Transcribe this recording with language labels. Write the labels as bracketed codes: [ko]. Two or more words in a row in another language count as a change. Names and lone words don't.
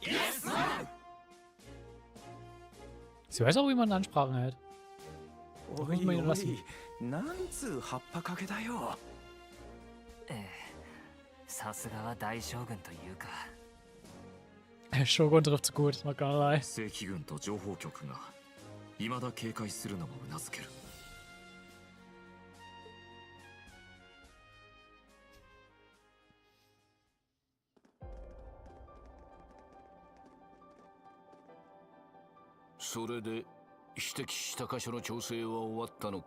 [en] Yes, sir! [de] Sie weiß auch, wie man Ansprachen hält. [ja] おいおい、なんつう葉っぱかけだよ。さすがは大将軍というか。 [de] Shogun trifft's gut, [en] not gonna lie. [ja] 正規軍と情報局が未だ警戒するのもうなずける。それで指摘した箇所の調整は終わったのか？